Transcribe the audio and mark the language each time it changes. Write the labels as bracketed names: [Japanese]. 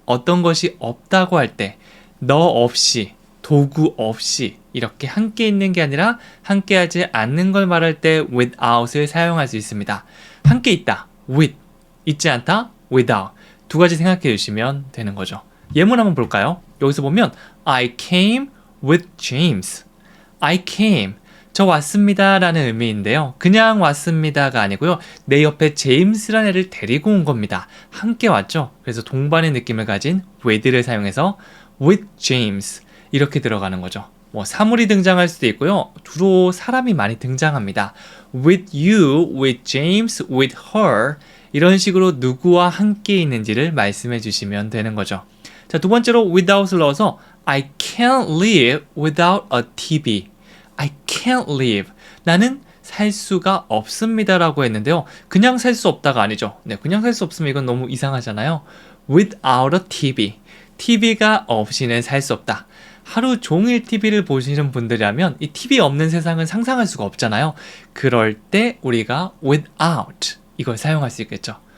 [Korean] 어떤 것이 없다고 할 때 너 없이, 도구 없이 이렇게 함께 있는 게 아니라 함께 하지 않는 걸 말할 때 without을 사용할 수 있습니다. 함께 있다, with, 있지 않다, without 두 가지 생각해 주시면 되는 거죠. 예문 한번 볼까요? 여기서 보면 [English] I came with James. I came, [Korean] 저 왔습니다 라는 의미인데요. 그냥 왔습니다가 아니고요. 내 옆에 제임스라는 애를 데리고 온 겁니다. 함께 왔죠. 그래서 동반의 느낌을 가진 with를 사용해서 with James 이렇게 들어가는 거죠. 사물이 등장할 수도 있고요. 주로 사람이 많이 등장합니다. [English] With you, with James, with her [Korean] 이런 식으로 누구와 함께 있는지를 말씀해 주시면 되는 거죠. 자, 두 번째로 without을 넣어서 [English] I can't live without a TV. I can't live. [Korean] 나는 살 수가 없습니다라고 했는데요. 그냥 살 수 없다가 아니죠. 네, 그냥 살 수 없으면 이건 너무 이상하잖아요. [English] Without a TV. [Korean] TV가 없이는 살 수 없다. 하루 종일 TV를 보시는 분들이라면 이 TV 없는 세상은 상상할 수가 없잖아요. 그럴 때 우리가 without 이걸 사용할 수 있겠죠.